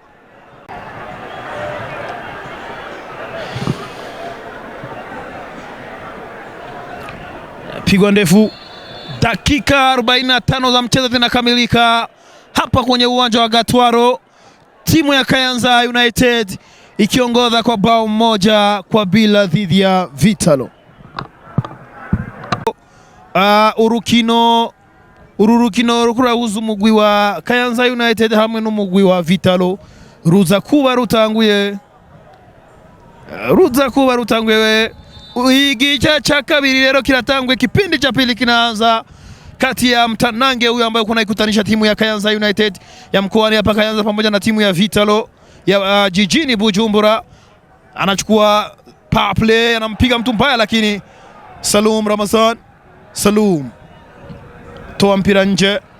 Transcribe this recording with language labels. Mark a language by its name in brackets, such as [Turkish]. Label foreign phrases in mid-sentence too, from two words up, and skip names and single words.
[Swahili] Pigwa ndefu. Dakika 45 za mchezo zinakamilika hapa kwenye uwanja wa Gatwaro, timu ya Kayanza United ikiongoza kwa bao 1-0 dhidi ya Vitalo. [Rundi] ururukino rukurahuza umugwi wa Kayanza United hamwe n'umugwi wa Vitalo ruza kuba rutanguye igice cha kabiri rero kiratangwe. [Swahili] Kipindi cha pili kinaanza kati ya mtanange huyu ambaye kuna ikutanisha timu ya Kayanza United ya mkoani hapa Kayanza pamoja na timu ya Vitalo ya jijini Bujumbura. Anachukua [English] power play, [Swahili] anampiga mtu mbaya, lakini Salum Ramazan toa mpira nje.